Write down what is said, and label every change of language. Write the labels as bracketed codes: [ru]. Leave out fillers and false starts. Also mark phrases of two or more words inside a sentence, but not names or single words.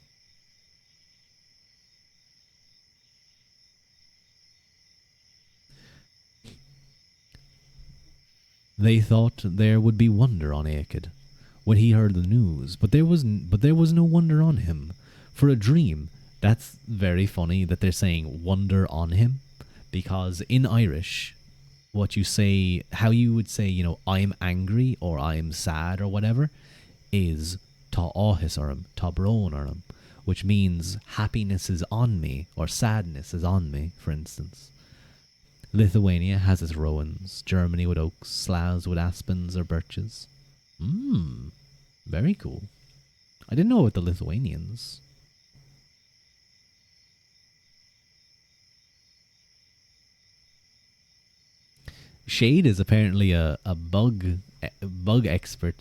[en] They thought there would be wonder on Aechid when he heard the news, but there was no wonder on him. For a dream, that's very funny that they're saying wonder on him, because in Irish, what you say, how you would say, you know, I'm angry or I'm sad or whatever, is [ga] tá áthas orm, tá brón orm, [en] which means happiness is on me or sadness is on me, for instance. Lithuania has its rowans, Germany with oaks, Slavs with aspens or birches. Very cool. I didn't know about the Lithuanians. Shade is apparently a bug expert.